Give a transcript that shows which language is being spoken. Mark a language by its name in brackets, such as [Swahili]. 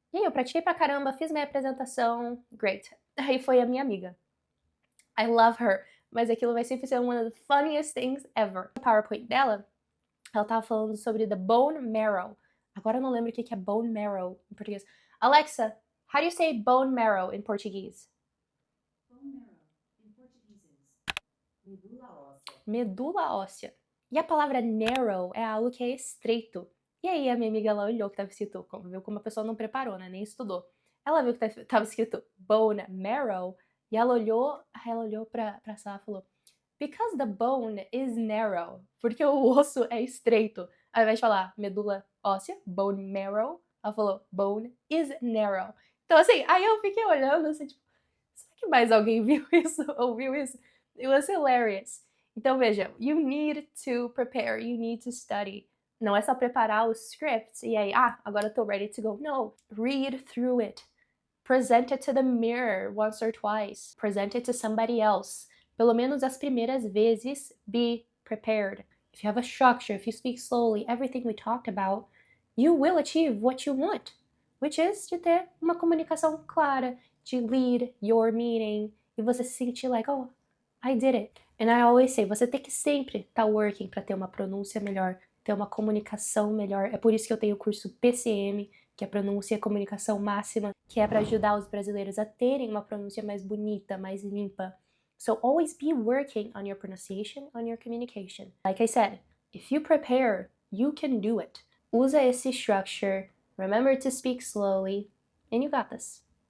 [Portuguese] E aí eu pratiquei pra caramba, fiz minha apresentação, great. Aí foi a minha amiga. [English] I love her, [Portuguese] mas aquilo vai sempre ser [English] one of the funniest things ever. [Portuguese] O PowerPoint dela, ela tava falando sobre the bone marrow. Agora eu não lembro o que é bone marrow em português. [English] Alexa, how do you say bone marrow in Portuguese? [Portuguese] Bone marrow, em português, medula óssea. Medula óssea. E a palavra narrow é algo que é estreito. E aí a minha amiga ela olhou que estava escrito, viu como a pessoa não preparou, né, nem estudou. Ela viu que estava escrito bone marrow e ela olhou pra sala e falou: [English] because the bone is narrow, [Portuguese] porque o osso é estreito. Ao invés de falar medula óssea, bone marrow, ela falou [English] bone is narrow. [Portuguese] Então assim, aí eu fiquei olhando assim, tipo, será que mais alguém viu isso? Ouviu isso? [English] It was hilarious. Então veja, you need to prepare, you need to study. [Portuguese] Não é só preparar os scripts e aí, agora eu tô [English] ready to go. No, read through it. Present it to the mirror once or twice. Present it to somebody else. [Portuguese] Pelo menos as primeiras vezes, [English] be prepared. If you have a structure, if you speak slowly, everything we talked about, you will achieve what you want, which is [Portuguese] de ter uma comunicação clara, [English] de lead your meeting, [Portuguese] e você se sentir [English] like, oh, I did it. And I always say, [Portuguese] você tem que sempre estar working para ter uma pronúncia melhor, ter uma comunicação melhor. É por isso que eu tenho o curso PCM, que é pronúncia e comunicação máxima, que é para ajudar os brasileiros a terem uma pronúncia mais bonita, mais limpa. [English] So always be working on your pronunciation, on your communication. Like I said, if you prepare, you can do it. [Portuguese] Usa esse [English] structure, remember to speak slowly, and you got this.